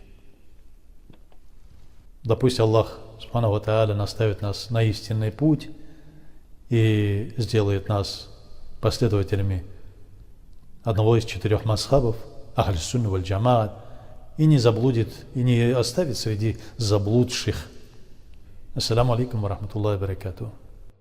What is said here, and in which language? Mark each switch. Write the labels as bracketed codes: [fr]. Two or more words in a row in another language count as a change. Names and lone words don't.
[ru] Да пусть [ar] الله سبحانه وتعالى [ru] наставит нас на истинный путь и сделает нас последователями одного из 4 мазхабов, [ar] أهل السنة والجماعة, [ru] и не заблудит, и не оставит среди заблудших. [ar] السلام عليكم ورحمة الله وبركاته.